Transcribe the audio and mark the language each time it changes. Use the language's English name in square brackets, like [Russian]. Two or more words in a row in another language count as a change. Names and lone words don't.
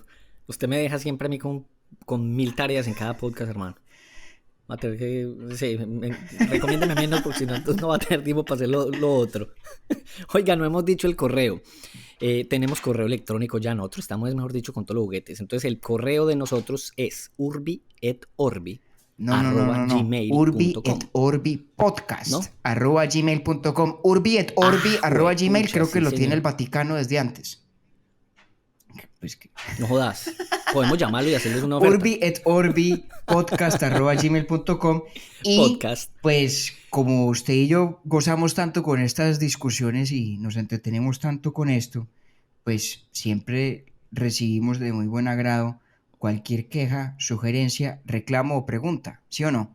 [Spanish] Usted me deja siempre a mí con 1000 tareas en cada podcast, hermano. Va a tener que... Sí, recomiéndeme menos porque si no, entonces no va a tener tiempo para hacer lo otro. Oiga, no hemos dicho el correo. Tenemos correo electrónico ya nosotros. Estamos, mejor dicho, con todos los juguetes. Entonces, el correo de nosotros es urbi@orbi. No. Urbi et Orbi podcast, ¿no? @gmail.com. Urbi et Orbi @gmail. Pucha, creo que sí, lo tiene el Vaticano desde antes. Pues que... No jodas. Podemos llamarlo y hacerles una oferta. Urbi et Orbi podcast @gmail.com. Y podcast. Pues como usted y yo gozamos tanto con estas discusiones y nos entretenemos tanto con esto, pues siempre recibimos de muy buen agrado cualquier queja, sugerencia, reclamo o pregunta, ¿sí o no?